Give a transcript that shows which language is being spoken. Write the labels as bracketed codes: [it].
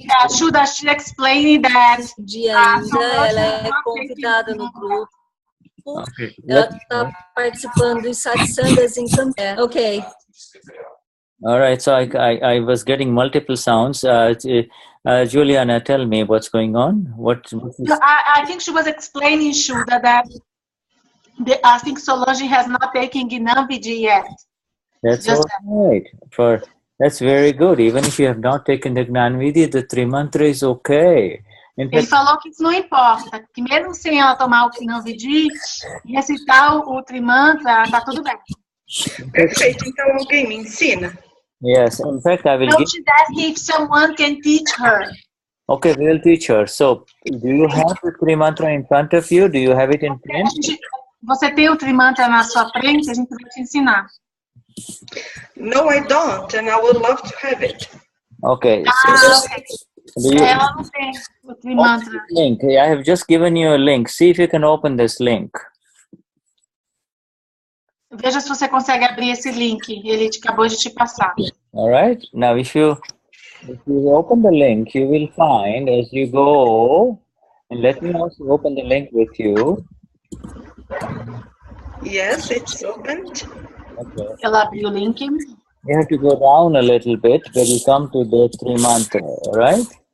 [en] Shuddha, she explained that... [pt] Ela é convidada no grupo. Okay. Ela está participando dos satsangas em Campo. Ok. [en] All right, so I was getting multiple sounds. Juliana, tell me what's going on. I think she was explaining, Shuddha, that I think Solange has not taken Gnani yet. That's all right. That's very good. Even if you have not taken the Gnani, the 3 mantra is okay. [pt] Ele falou que isso não importa, que mesmo sem ela tomar o Gnani e recitar o Trimantra, está tudo bem. Perfeito, então alguém me ensina? [en] Yes, in fact, I will she's asking if someone can teach her. Okay, we will teach her. So, do you have the 3 mantra in front of you? Do you have it in print? [pt] Você tem o Trimantra na sua frente? A gente vai te ensinar. [en] No, I don't, and I would love to have it. Okay. [pt] Ela não tem o Trimantra. [en] Link. I have just given you a link. See if you can open this link. [pt] Veja se você consegue abrir esse link. Ele acabou de te passar. [en] All right. Now, if you open the link, you will find as you go, and let me also open the link with you. Yes, it's opened. Okay. [pt] Ela abriu o link. [en] You have to go down a little bit when you come to the 3 mantra, right?